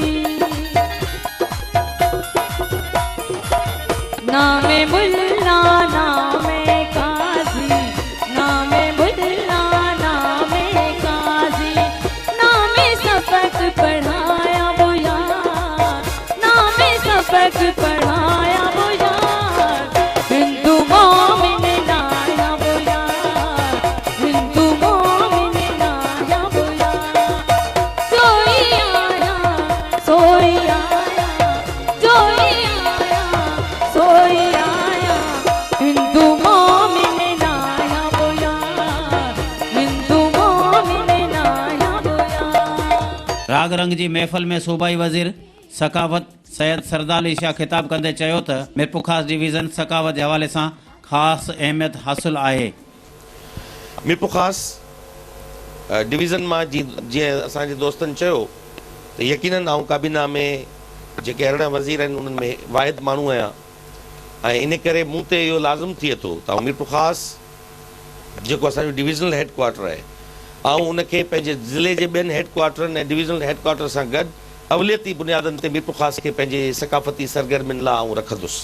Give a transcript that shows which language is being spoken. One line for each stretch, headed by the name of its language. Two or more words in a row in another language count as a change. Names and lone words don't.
Sindhi: नामे मुल्ला नामे काजी, नामे मुल्ला नामे काजी, नामे सबक पढ़ाया बोया, नामे सबक पढ़ाया बोया, हिंदू मोमिन नाया बोया, हिंदू मोमिन नाया बोया, सोई आया, सोई आया, सोई आया, सोई आया, हिंदू मोमिन नाया बोया, हिंदू मोमिन नाया बोया। राग रंग जी महफ़िल में सूबाई वज़ीर सक़ाफ़त सैयद सरदार अली शाह ख़िताब कंदे चयो त मीरपुर ख़ास डिवीज़न सक़ाफ़त जे हवाले सां ख़ासि अहमियत हासिल आहे। मीरपुर ख़ासि डिवीज़न मां जीअं असांजे दोस्तनि चयो त यकीनन आउं काबीना में जेके अरिड़हं वज़ीर आहिनि उन्हनि में वाहिद माण्हू आहियां ऐं इन करे मूं ते इहो लाज़िम थिए थो त आउं मीरपुर ख़ासि जेको असांजो डिवीज़नल हेडक्वार्टर आहे आउं उनखे पंहिंजे ज़िले जे ॿियनि हेडक्वार्टरनि ऐं डिवीज़नल हेडक्वार्टर सां गॾु अवलियती बुनियादनि ते मीरपुर ख़ासि खे पंहिंजे सक़ाफ़ती सरगर्मियुनि लाइ आउं रखंदुसि।